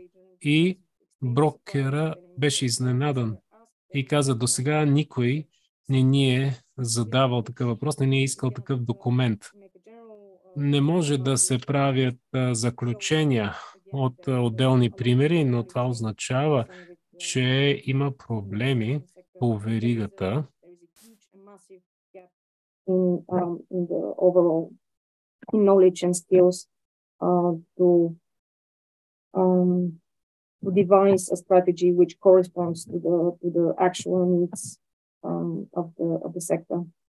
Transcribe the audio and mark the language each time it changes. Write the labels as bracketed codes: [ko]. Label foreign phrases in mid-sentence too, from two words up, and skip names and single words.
[bg] И брокера беше изненадан и каза, досега никой не ни е задавал такъв въпрос, не ни е искал такъв документ. Не може да се правят заключения от отделни примери, но това означава, че има проблеми по веригата. [en] Knowledge and skills to devise a strategy which corresponds to the actual needs of the sector.